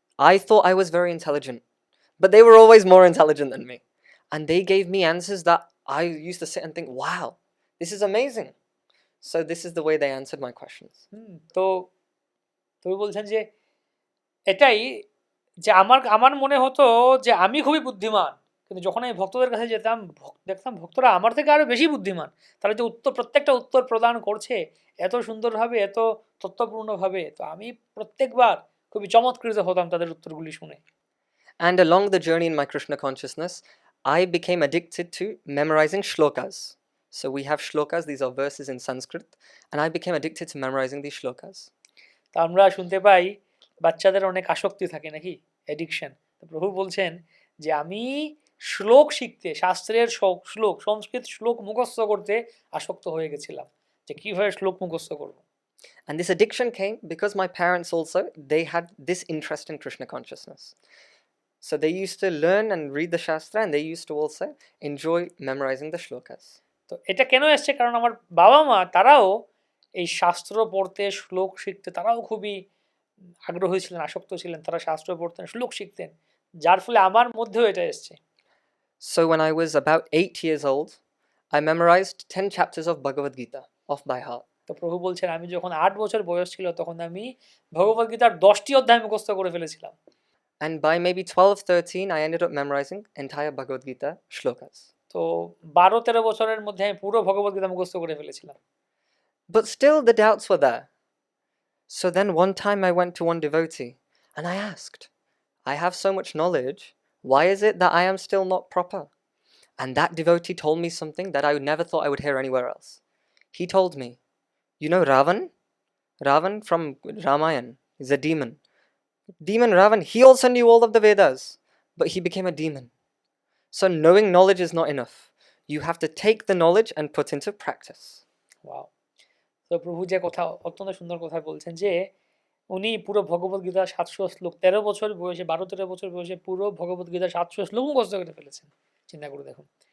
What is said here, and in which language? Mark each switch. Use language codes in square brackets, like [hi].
[en] I thought I was very intelligent, but they were always more intelligent than me. And they gave me answers that I used to sit and think, wow, this is amazing. So this is the way they answered my questions. [bn] তো তুমি বলছেন যে এটাই, যে আমার মনে হতো যে আমি খুবই বুদ্ধিমান, কিন্তু যখন আমি ভক্তদের কাছে যেতাম দেখতাম ভক্তরা আমার থেকে আরো বেশি বুদ্ধিমান। তারা যে প্রত্যেকটা উত্তর প্রদান করছে এত সুন্দরভাবে, এত তত্ত্বপূর্ণভাবে, তো আমি প্রত্যেকবার খুবই চমৎকৃত হতাম তাদের উত্তরগুলি শুনে। [en] And along the journey in my Krishna consciousness, I became addicted to memorizing shlokas. So we have shlokas, these are verses in Sanskrit, and I became addicted to memorizing these shlokas. [bn] তো আমরা শুনতে পাই বাচ্চাদের অনেক আসক্তি থাকে নাকি, addiction. তো প্রভু বলছেন যে আমি শ্লোক শিখতে, শাস্ত্রের শ্লোক, সংস্কৃত শ্লোক মুখস্থ করতে আসক্ত হয়ে গেছিলাম, যে কিভাবে শ্লোক মুখস্থ করব। [en] And this addiction came because my parents also, they had this interest in Krishna consciousness. So they used to learn and read the Shastra and they used to also enjoy memorizing the shlokas. [bn] তো এটা কেন এসছে? কারণ আমার বাবা মা তারাও এই শাস্ত্র পড়তে, শ্লোক শিখতে তারাও খুবই আগ্রহী ছিলেন, আসক্ত ছিলেন। তারা শাস্ত্র পড়তেন, শ্লোক শিখতেন, যার ফলে আমার মধ্যেও এটা এসছে। [en] So when I was about 8 years old, I memorized 10 chapters of Bhagavad Gita off by heart. [bn] তো প্রভু বলছেন আমি যখন 8 বছর বয়স ছিল তখন আমি ভগবদ গীতার 10টি অধ্যায় মুখস্থ করে ফেলেছিলাম। [en] And by maybe 12-13, I ended up memorizing entire Bhagavad Gita shlokas. [bn] তো 12-13 বছরের মধ্যে আমি পুরো ভগবদ গীতা মুখস্থ করে ফেলেছিলাম। [en] But still the doubts were there. So then one time I went to one devotee and I asked, I have so much knowledge, why is it that I am still not proper? And that devotee told me something that I never thought I would hear anywhere else. He told me, you know Ravan? Ravan from Ramayana is a demon. Demon Ravan, he also knew all of the Vedas, but he became a demon. So knowing knowledge is not enough. You have to take the knowledge and put into practice. Wow! [bn] তো প্রভু যে কথা, অত্যন্ত সুন্দর কথা বলছেন যে উনি পুরো ভগবদ গীতা 700 শ্লোক 13 বছর বয়সে, 12-13 বছর বয়সে পুরো ভগবদ গীতা 700 শ্লোক মুখস্থ করে ফেলেছেন। চিন্তা করে দেখুন।